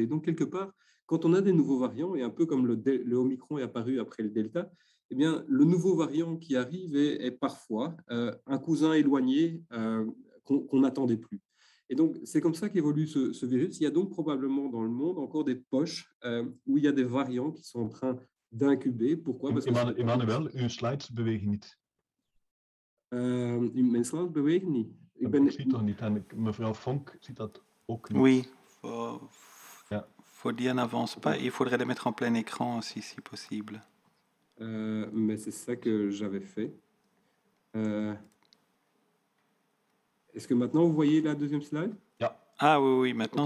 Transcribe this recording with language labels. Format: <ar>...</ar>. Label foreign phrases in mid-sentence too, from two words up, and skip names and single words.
<fr>Donc, quelque part, quand on a des nouveaux variants, et un peu comme le Omicron est apparu après le delta, eh bien, le nouveau variant qui arrive est parfois un cousin éloigné qu'on n'attendait plus. Et donc, c'est comme ça qu'évolue ce virus. Il y a donc probablement dans le monde encore des poches où il y a des variants qui sont en train d'incuber. Pourquoi? Parce que Emmanuel,</fr> <nl>uw slides bewegen niet. Mijn slides bewegen niet. Ik zie het toch niet. En mevrouw Vonk ziet dat ook niet.</nl> <fr>Oui, faut dire n'avance pas. Il faudrait les mettre en plein écran aussi, si possible. Mais c'est ça que j'avais fait. Est-ce que maintenant vous voyez la deuxième slide? Ah oui, maintenant okay.</fr>